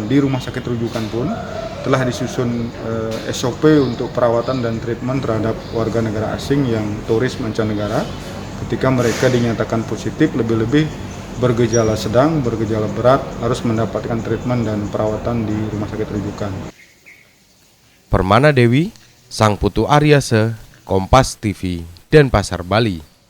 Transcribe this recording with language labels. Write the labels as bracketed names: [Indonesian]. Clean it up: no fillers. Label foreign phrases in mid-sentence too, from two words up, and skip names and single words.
[Indonesian] Di rumah sakit rujukan pun telah disusun SOP untuk perawatan dan treatment terhadap warga negara asing yang turis mancanegara. Ketika mereka dinyatakan positif, lebih-lebih bergejala sedang, bergejala berat, harus mendapatkan treatment dan perawatan di rumah sakit rujukan. Permana Dewi, Sang Putu Aryase, Kompas TV, Denpasar, Bali.